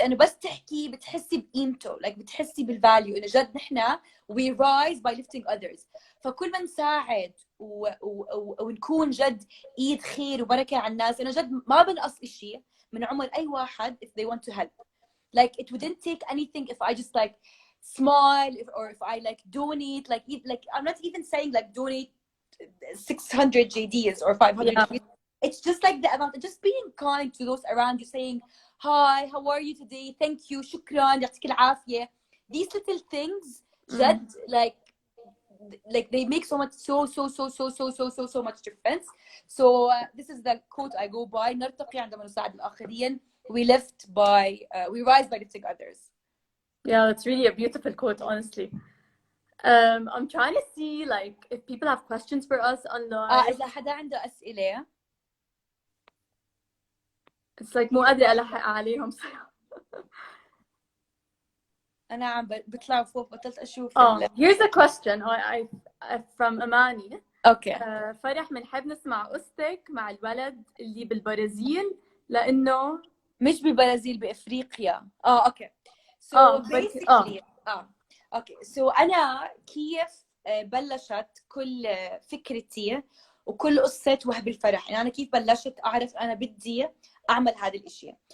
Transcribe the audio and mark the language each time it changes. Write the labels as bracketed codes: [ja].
[ar] أنا بس تحكي بتحسي بقيمته، [en] like [ar] بتحسي بالفاليو، إنه جد نحنا [en] we rise by lifting others. [ar] فكل ما نساعد ونكون جد إيد خير وبركة على الناس، أنا جد ما بنقص إشي من عمر أي واحد [en] if they want to help. Like it wouldn't take anything if I just like smile or if I like donate, like I'm not even saying like donate 600 JDs or 500 JDs. It's just like the amount, just being kind to those around you, saying hi, how are you today, thank you, [ar] شكرا، يعطيك العافية. [en] These little things [ar] جد [en] like they make so much so much difference. So this is the quote I go by. [ar] نرتقي عندما نساعد الآخرين. [en] We rise by lifting others. Yeah, that's really a beautiful quote, honestly. I'm trying to see like if people have questions for us online. [ar] إذا حدا عنده أسئلة. [en] It's like [ar] مو قادرة ألحق عليهم صراحة. أنا عم بطلع فوق بطلت أشوف. [en] Here's a question from Amani. Okay. [ar] فرح بنحب نسمع قصتك مع الولد اللي بالبرازيل لأنه مش بالبرازيل، بأفريقيا. [en] Okay. So basically okay. So [ar] أنا كيف بلشت كل فكرتي وكل قصة وهب الفرح، يعني أنا كيف بلشت أعرف أنا بدي أعمل هذا الإشي.